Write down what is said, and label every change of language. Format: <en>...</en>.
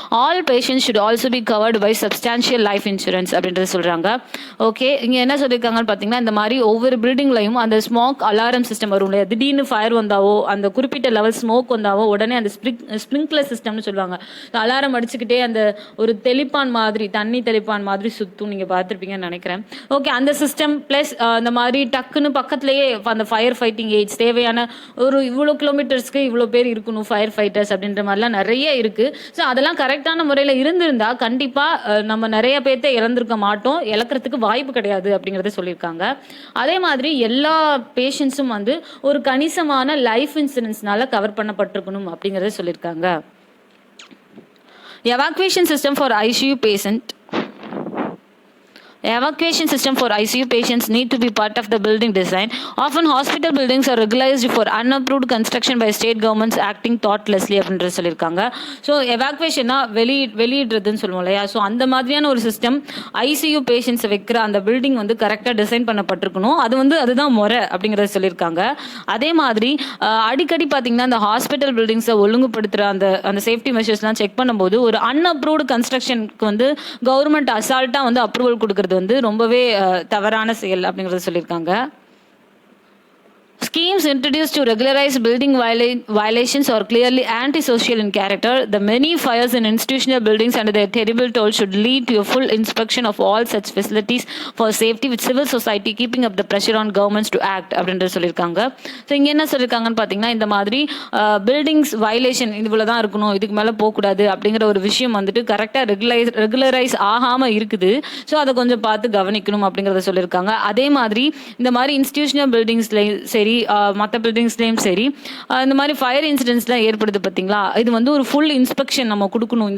<en>All patients should also be covered by substantial life insurance</en> <ta>அப்படின்றது சொல்றாங்க. Okay, இங்க என்ன சொல்லியிருக்காங்கன்னு பார்த்தீங்கன்னா, இந்த மாதிரி ஒவ்வொரு பில்டிங்லையும் அந்த ஸ்மோக் அலாரம் சிஸ்டம் வரும் இல்லையா, திடீர்னு ஃபயர் வந்தாவோ அந்த குறிப்பிட்ட லெவல் ஸ்மோக் வந்தாவோ உடனே அந்த ஸ்ப்ரிங்க்லர் சிஸ்டம்னு சொல்லுவாங்க, அலாரம் அடிச்சுக்கிட்டே அந்த ஒரு தெளிப்பான் மாதிரி, தண்ணி தெளிப்பான் மாதிரி சுத்தும், நீங்க பார்த்துருப்பீங்கன்னு நினைக்கிறேன். ஓகே, அந்த சிஸ்டம் பிளஸ் அந்த மாதிரி டக்குன்னு பக்கத்துலேயே அந்த ஃபயர் ஃபைட்டிங் ஏஜ் தேவையான ஒரு இவ்வளோ கிலோமீட்டர்ஸ்க்கு இவ்வளோ பேர் இருக்கணும் ஃபயர் ஃபைட்டர்ஸ் அப்படின்ற மாதிரிலாம் நிறைய இருக்குது. ஸோ அதெல்லாம் கரெக்டான முறையில் இருந்திருந்தா கண்டிப்பாக நம்ம நிறைய பேர்த்த இறந்துருக்க மாட்டோம், இழக்கிறதுக்கு வாய்ப்பு கிடையாது அப்படிங்கிறத சொல்லியிருக்காங்க. அதே மாதிரி எல்லா பேஷண்ட்ஸும் வந்து ஒரு கணிசமான லைஃப் இன்சூரன்ஸ்னால கவர் பண்ணப்பட்டிருக்கணும் அப்படிங்கிறத சொல்லியிருக்காங்க.</ta> <en>Evacuation system for ICU patient. Evacuation system for ICU patients need to be part of the building design. Often hospital buildings are regularized for unapproved construction by state governments acting thoughtlessly</en> <ta>அப்படின்ற சொல்லியிருக்காங்க. So எவாக்குவேஷனா வெளியிடுறதுன்னு சொல்லுவோம் இல்லையா, so அந்த மாதிரியான ஒரு system ICU பேஷண்ட்ஸை வைக்கிற அந்த building வந்து கரெக்டாக டிசைன் பண்ணப்பட்டிருக்கணும், அதுதான் முறை அப்படிங்கிறத சொல்லியிருக்காங்க. அதே மாதிரி அடிக்கடி பார்த்தீங்கன்னா அந்த ஹாஸ்பிட்டல் பில்டிங்ஸை ஒழுங்குபடுத்துகிற அந்த சேஃப்டி மெஷர்ஸ்லாம் செக் பண்ணும்போது ஒரு அன்அப்ரூவ்டு கன்ஸ்ட்ரக்ஷனுக்கு வந்து கவர்மெண்ட் அசால்ட்டாக வந்து அப்ரூவல் கொடுக்குறது வந்து ரொம்பவே தவறான செயல் அப்படிங்கறத சொல்லியிருக்காங்க.</ta> <en>Schemes introduced to regularize building violations are clearly antisocial in character. The many fires in institutional buildings under their terrible toll should lead to a full inspection of all such facilities for safety with civil society keeping up the pressure on governments to act</en> <ta>அப்படின்ற சொல்லியிருக்காங்க. So இங்கே என்ன சொல்லியிருக்காங்கன்னு பார்த்தீங்கன்னா, இந்த மாதிரி buildings violation இவ்வளோ தான் இருக்கணும், இதுக்கு மேலே போகக்கூடாது அப்படிங்கிற ஒரு விஷயம் வந்துட்டு கரெக்டாக ரெகுலரைஸ் ஆகாமல் இருக்குது. ஸோ அதை கொஞ்சம் பார்த்து கவனிக்கணும் அப்படிங்கிறத சொல்லியிருக்காங்க. அதே மாதிரி இந்த மாதிரி இன்ஸ்டிடியூஷனல் பில்டிங்ஸ்லையும் சரி மற்ற பில்டிங்ஸ்லையும் சரி இந்த மாதிரி ஃபயர் இன்சிடென்ட்ஸ்லாம் ஏற்படுது பார்த்தீங்களா, இது வந்து ஒரு ஃபுல் இன்ஸ்பெக்ஷன் நம்ம கொடுக்கணும்.</ta>